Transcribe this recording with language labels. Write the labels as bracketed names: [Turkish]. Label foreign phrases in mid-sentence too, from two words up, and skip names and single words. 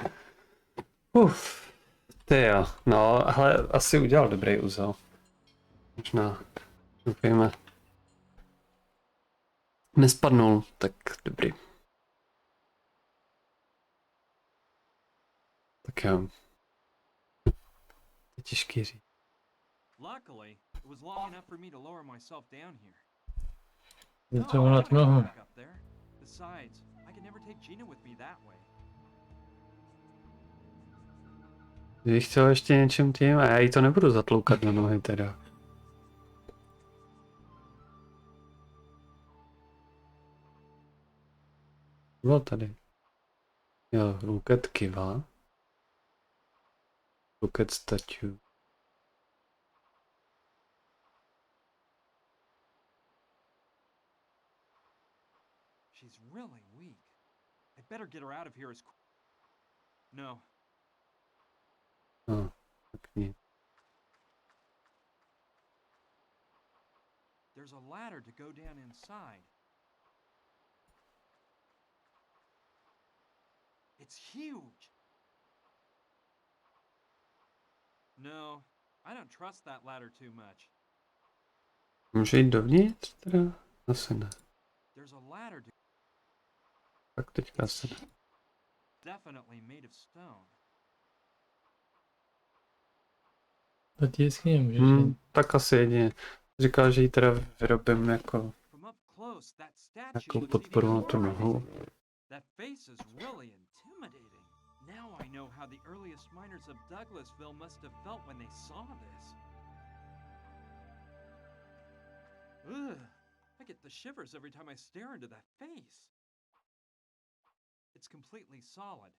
[Czech] Ty jo, no, ale asi udělal dobrý úzel. Možná, doufejme. Nespadnul, tak dobrý. Tak jo. Je těžký říct. [English] Luckily, it was long enough for me to lower myself down here. [Czech] Třeba na tu nohu. [English] Besides, I can never take Gina with me that way. [Czech] Kdybych chtěl ještě něčím tím, a já jí to nebudu zatloukat na nohy teda. Bylo tady. Jo, [English] look at Kiva. Look at statue. She's really weak. I better get her out of here as No. [Czech] No, tak nic. [English] There's a ladder to go down inside. It's huge. No, I don't trust that ladder too much. [Czech] Může jít dovnitř teda? Asi ne. [English] There's a ladder to [Czech] Tak teďka asi ne. [English] definitely made of stone. [Czech] Do té jeskyně můžeš jít. Tak asi jedině. Říkal, že ji teda vyrobím jako [English] From up close, that statue [Czech] nějakou [English] looks [Czech] podporu [English] even [Czech] na tu [English] more [Czech] nohu. [English] amazing. That face is really intimidating. Now I know how the earliest miners of Douglasville must have felt when they saw this. Ugh, I get the shivers every time I stare into that face. It's completely solid.